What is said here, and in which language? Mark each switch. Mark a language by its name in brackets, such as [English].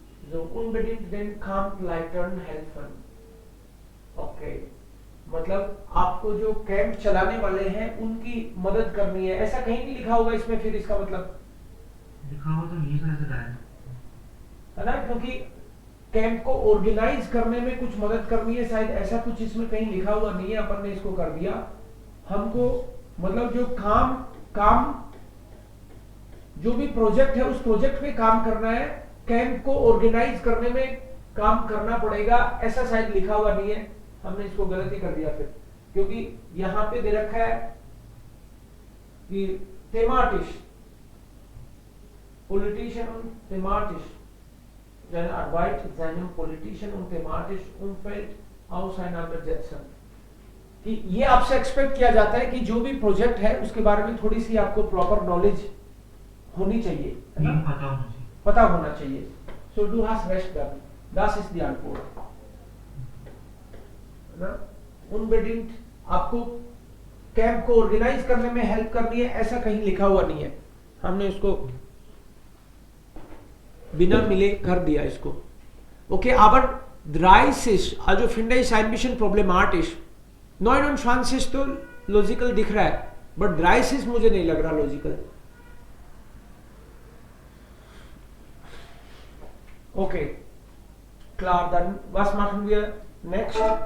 [German] So unbedingt den Campleitern helfen. Okay. [Hindi] मतलब आपको जो कैंप चलाने वाले हैं उनकी मदद करनी है, ऐसा कहीं नहीं लिखा होगा इसमें, फिर इसका मतलब लिखा हुआ तो नहीं सर ऐसा है ना, क्योंकि कैंप को ऑर्गेनाइज करने में कुछ मदद करनी है, शायद ऐसा कुछ इसमें कहीं लिखा हुआ नहीं है, अपन ने इसको कर दिया। हमको मतलब जो काम जो भी प्रोजेक्ट है उस प्रोजेक्ट पे काम करना है, कैंप को ऑर्गेनाइज करने में काम करना पड़ेगा, ऐसा शायद लिखा हुआ नहीं है। हमने इसको गलती कर दिया फिर, क्योंकि यहाँ पे दे रखा है कि [German] thematisch. Politischen und thematisch. Seine Arbeit in seinem politischen und thematischen Umfeld auseinandersetzen. [Hindi] कि ये आपसे एक्सपेक्ट किया जाता है कि जो भी प्रोजेक्ट है उसके बारे में थोड़ी सी आपको प्रॉपर नॉलेज होनी चाहिए, है ना? पता होना चाहिए. [German] So du hast recht, Gabi. Das ist die Antwort. [Hindi] है ना? [German] Unbedingt [Hindi] आपको कैंप को ऑर्गेनाइज करने में हेल्प करनी है, ऐसा कहीं लिखा हुआ नहीं है. हमने उसको बिना मिले कर दिया इसको. [German] Okay, aber 30, also finde ich ein bisschen problematisch. [Hindi] 29 तो लॉजिकल दिख रहा है, बट 30 मुझे नहीं लग रहा logical. [German] ओके, klar, dann was machen wir [English] next?